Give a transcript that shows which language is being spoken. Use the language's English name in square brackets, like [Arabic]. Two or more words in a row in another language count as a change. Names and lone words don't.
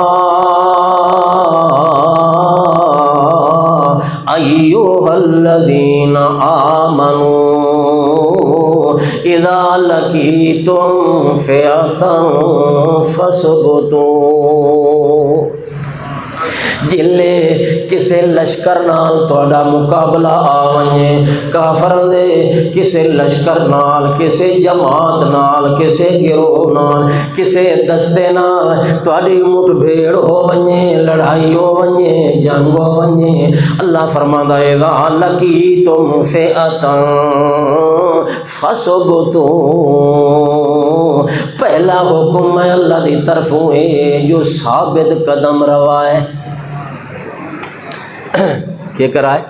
[Arabic] ایھا الذین آمنو اذا لقیتم فئۃ فاثبتوا، [Saraiki] جلے کسے لشکر نال تہاڈا مقابلہ آ ونجے، کافراں دے کسے لشکر نال، کسے جماعت نال، کسے گروہ نال، کسے دستے نال تہاڈی مٹ بھیڑ ہو ونجے، لڑائی ہو ونجے، جنگ ہو ونجے، اللہ فرماندا ہے [Arabic] اذا لقیتم فئۃ فاثبتوا، [Saraiki] پہلا حکم ہے اللہ دی طرفوں ہے جو ثابت قدم روائے، کیا کرائے؟